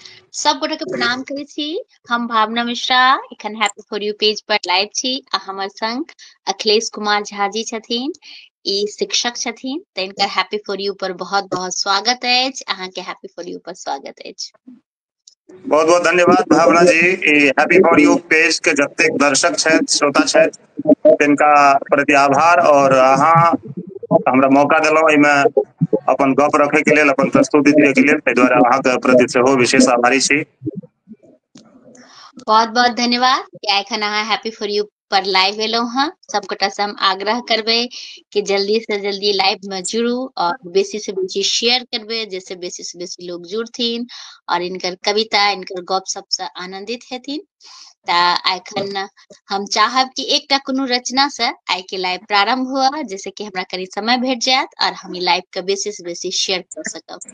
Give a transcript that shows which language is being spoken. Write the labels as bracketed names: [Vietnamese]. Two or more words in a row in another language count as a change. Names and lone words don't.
[Maithili] सब गोटे के प्रणाम करे छी। हम भावना मिश्रा एखन हैप्पी फॉर यू पेज पर लाइव छी आ हमर संग अखिलेश कुमार झा जी छथिन। ई शिक्षक छथिन त इनकर हैप्पी फॉर यू पर बहुत बहुत स्वागत अछि। अहाँ के हैप्पी फॉर यू पर स्वागत अछि। बहुत बहुत धन्यवाद भावना जी। हैप्पी फॉर यू पेज के जतेक दर्शक छथि, श्रोता छथि, तिनका प्रति आभार। और अहाँ हमरा मौका देलहुँ एहिमे अपन गप रखे के लेल, अपन प्रस्तुति दिए के लेल, ताहि दुआरे अहाँके प्रति सेहो विशेष आभारी छी। बहुत बहुत धन्यवाद कि एखन अहाँ हैप्पी फॉर यू पर लाइव एलहुं हैं। सब गोटा से हम आग्रह करबे कि जल्दी से जल्दी लाइव में जुड़ू और बेसी से बेसी शेयर करबे, जैसे बेसी से बेसी लोग जुड़थिन और इनकर कविता, इनकर गप सबसे आनंदित हेथिन। एखन हम चाहब कि एकटा कोनो रचना से आइ के लाइव प्रारंभ हुआ, जैसे कि हमरा करीब समय भेट जायत और हम ई लाइव के बेसी से बेसी शेयर कर सकब।